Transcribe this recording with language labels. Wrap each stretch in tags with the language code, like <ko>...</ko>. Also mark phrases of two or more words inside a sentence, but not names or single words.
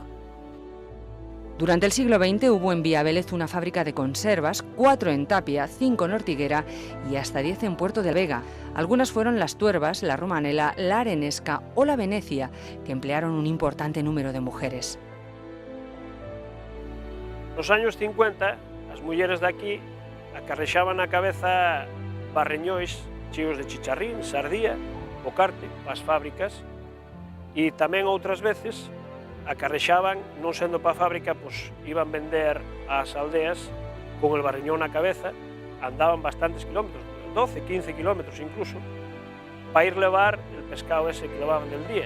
<es>Durante el siglo XX hubo en Viavélez una fábrica de conservas, 4 en Tapia, 5 en Ortiguera y hasta 10 en Puerto de Vega. Algunas fueron las Tuervas, la Romanela, la Arenesca o la Venecia, que emplearon un importante número de mujeres.</es> <gl>Nos años 50, as mulleres de aquí acarrexaban na cabeza barreñois cheos de chicharrín, sardía, o carte, para as fábricas, e tamén outras veces acarrexaban, non sendo para a fábrica, pois iban vender ás aldeas con el barriñón na cabeza, andaban bastantes kilómetros, 12, 15 kilómetros incluso, para ir levar el pescado ese que levaban del día.</gl>